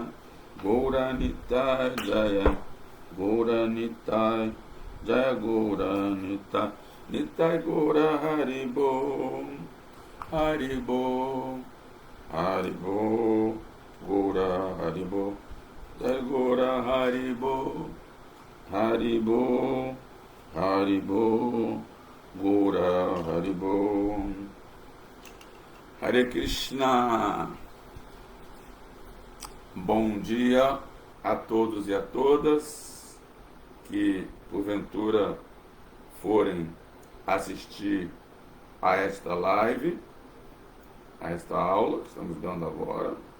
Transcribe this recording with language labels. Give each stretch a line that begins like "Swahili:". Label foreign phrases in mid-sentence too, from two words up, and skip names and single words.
Sanskrit: Gaura Nitai Jaya Gaura Nitai Jaya Gaura Nitai Nitai Gaura Haribo Haribo Haribo Gaura Haribo Jai Gaura Haribo Haribo Haribo Gaura Haribo. Hare Krishna.
Portuguese: Bom dia a todos e a todas que porventura forem assistir a esta live, a esta aula que estamos dando agora.